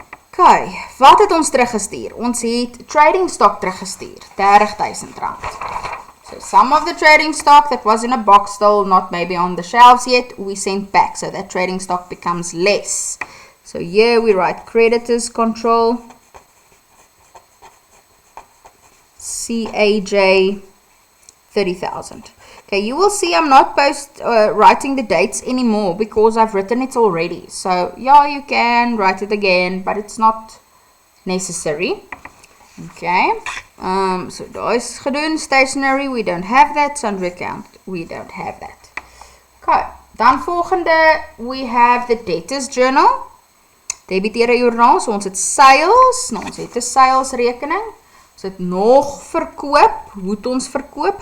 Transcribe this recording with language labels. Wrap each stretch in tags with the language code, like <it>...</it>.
<af>Okay, wat het ons teruggestuur? Ons het trading stock teruggestuur, R30,000.</af> <en>So some of the trading stock that was in a box still not maybe on the shelves yet, we sent back. So that trading stock becomes less. So here we write creditors control. CAJ 30,000. Okay, you will see I'm not writing the dates anymore because I've written it already. So yeah, you can write it again, but it's not necessary. Okay, so</en> <af>daar is gedoen.</af> <en>Stationery, we don't have that. Sundry account, we don't have that. Okay,</en> <af>dan volgende,</af> <en>we have the debtors journal.</en> <af>Debiteure joernaal, so ons het sales, nou ons het 'n sales rekening. Ons het nog verkoop, hoe het ons verkoop?</af>